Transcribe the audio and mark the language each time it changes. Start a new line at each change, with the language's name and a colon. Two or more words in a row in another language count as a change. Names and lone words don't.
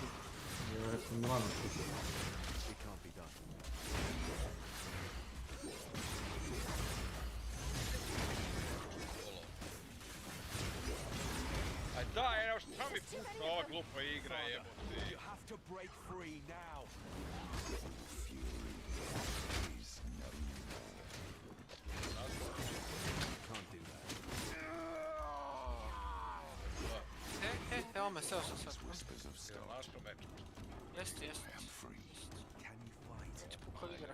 Serbian: Ja rekao Milano slučaj. Aj daj, evo šta mi pušta ova glupa igra, jebote.
English: You have to break free now.
Serbian: Evo me, seo sam sad. Jel našao meč? Jeste. Ti pukao igra.